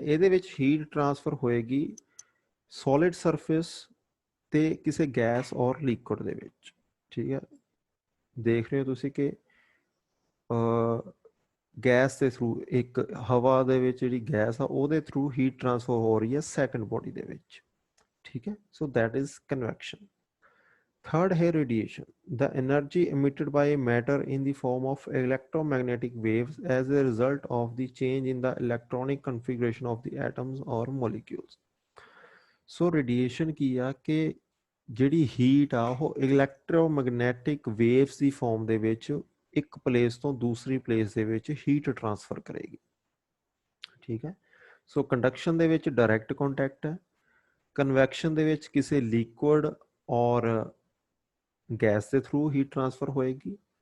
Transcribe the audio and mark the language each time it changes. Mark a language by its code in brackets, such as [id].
[pa] ਇਹਦੇ ਵਿੱਚ heat transfer ਹੋਏਗੀ ਸੋਲਿਡ ਸਰਫੇਸ ਤੇ ਕਿਸੇ ਗੈਸ ਔਰ ਲਿਕੁਇਡ ਦੇ ਵਿੱਚ, ਠੀਕ ਹੈ। ਦੇਖ ਰਹੇ ਹੋ ਤੁਸੀਂ ਕਿ ਗੈਸ ਦੇ ਥਰੂ, ਇੱਕ ਹਵਾ ਦੇ ਵਿੱਚ ਜਿਹੜੀ ਗੈਸ ਆ ਉਹਦੇ ਥਰੂ ਹੀਟ ਟ੍ਰਾਂਸਫਰ ਹੋ ਰਹੀ ਹੈ ਸੈਕੰਡ ਬੋਡੀ ਦੇ ਵਿੱਚ, ਠੀਕ ਹੈ। So that is conviction. [en] Third है radiation, the energy emitted by a matter in the form of electromagnetic waves as a result of the change in the electronic configuration of the atoms or molecules. [pa] So radiation ਕੀ ਆ ਕਿ ਜਿਹੜੀ heat ਆ ਉਹ electromagnetic waves ਦੀ farm ਦੇ ਵਿੱਚ ਇੱਕ place ਤੋਂ ਦੂਸਰੀ ਪਲੇਸ ਦੇ ਵਿੱਚ ਹੀਟ ਟ੍ਰਾਂਸਫਰ ਕਰੇਗੀ, ਠੀਕ ਹੈ। ਸੋ ਕੰਡਕਸ਼ਨ ਦੇ ਵਿੱਚ ਡਾਇਰੈਕਟ ਕੰਟੈਕਟ ਹੈ, ਕਨਵੈਕਸ਼ਨ ਦੇ ਵਿੱਚ ਕਿਸੇ ਲਿਕੁਇਡ ਔਰ ਗੈਸ ਦੇ ਥਰੂ ਹੀਟ ਟ੍ਰਾਂਸਫਰ ਹੋਏਗੀ।